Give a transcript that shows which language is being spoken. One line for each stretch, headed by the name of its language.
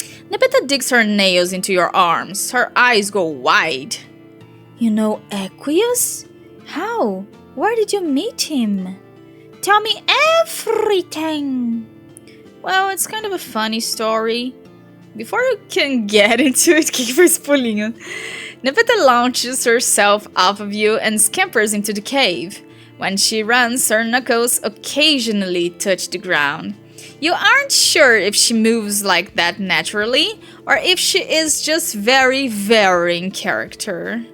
English: Nepeta digs her nails into your arms. Her eyes go wide. You know Aqueous? How? Where did you meet him? Tell me everything. Well, it's kind of a funny story. Before you can get into it,
Portuguese: que foi esse pulinho?
English: Nepeta launches herself off of you and scampers into the cave. When she runs, her knuckles occasionally touch the ground. You aren't sure if she moves like that naturally, or if she is just very in character.